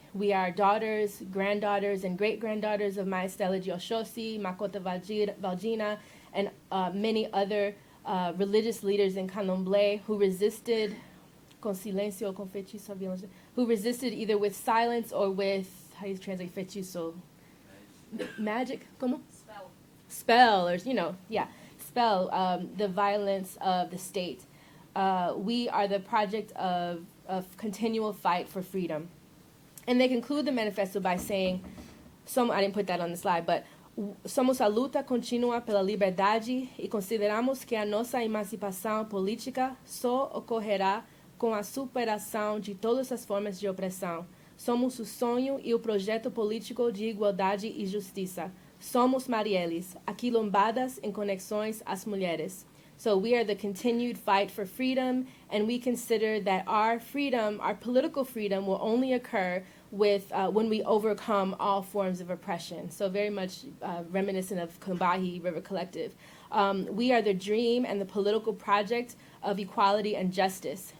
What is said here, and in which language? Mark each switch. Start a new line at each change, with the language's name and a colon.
English: We are daughters, granddaughters, and great-granddaughters of Mãe Stella de Oxóssi, Makota Valdina, and many other religious leaders in Candomblé who resisted
Spanish: con silencio o con feitiço,
English: who resisted either with silence or with, how do you translate feitiço? Magic?
Spanish: ¿Cómo?
English: Spell, or, you know, yeah, spell, the violence of the state. We are the project of continual fight for freedom. And they conclude the manifesto by saying, I didn't put that on the slide, but
Portuguese: somos a luta contínua pela liberdade e consideramos que a nossa emancipação política só ocorrerá com a superação de todas as formas de opressão. Somos o sonho e o projeto político de igualdade e justiça. Somos Marielles, aquilombadas em conexões às mulheres.
English: So we are the continued fight for freedom, and we consider that our freedom, our political freedom, will only occur when we overcome all forms of oppression. So very much reminiscent of Combahee River Collective. We are the dream and the political project of equality and justice.